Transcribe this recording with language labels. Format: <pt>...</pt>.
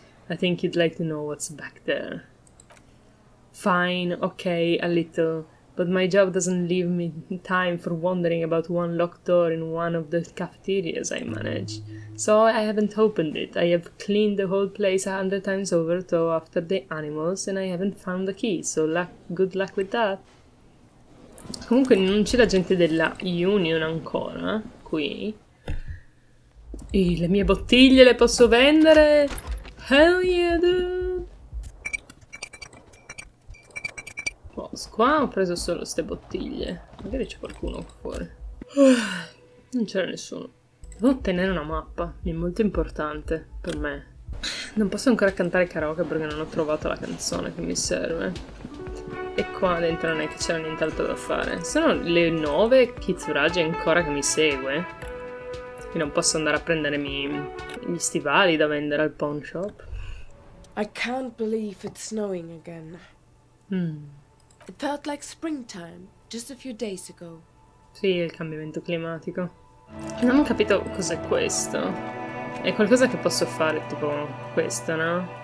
<en>I think you'd like to know what's back there. Fine, okay, a little. But my job doesn't leave me time for wondering about one locked door in one of the cafeterias I manage. So I haven't opened it. I have cleaned the whole place 100 times over to go after the animals and I haven't found the key. So good luck with that.</en> <it>Comunque non c'è la gente della Union ancora, qui. Le mie bottiglie le posso vendere?</it> <en>Hell yeah, dude!</en> <it>Oh, qua ho preso solo ste bottiglie. Magari c'è qualcuno fuori. Non c'era nessuno. Devo ottenere una mappa, è molto importante per me. Non posso ancora cantare karaoke perché non ho trovato la canzone che mi serve. E qua dentro non è che c'era nient'altro da fare. Sono le 9, Kitsuragi è ancora che mi segue. E non posso andare a prendermi gli stivali da vendere al pawn shop.</it> <en>I can't believe it's snowing again. It felt like springtime just a few days ago.</en> <it>Sì, il cambiamento climatico. Non ho capito cos'è questo. È qualcosa che posso fare, tipo questo, no?</it>